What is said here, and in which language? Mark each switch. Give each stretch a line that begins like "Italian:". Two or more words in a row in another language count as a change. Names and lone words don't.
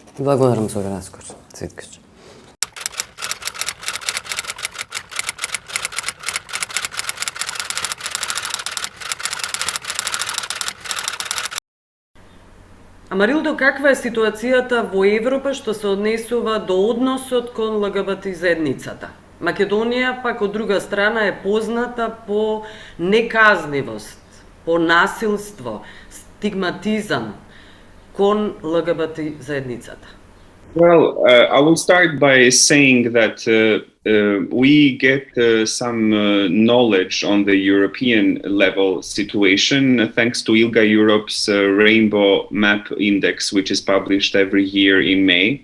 Macedonian: Благодарам за овој разговор, Цветкаш. Амарилдо, каква е ситуацијата во Европа што се однесува до односот кон ЛГБТ заедницата? Македонија, пак од друга страна, е позната по неказнивост, по насилство, стигматизам кон ЛГБТ заедницата.
English: Well, I will start by saying that we get some knowledge on the European level situation thanks to ILGA Europe's Rainbow Map Index, which is published every year in May.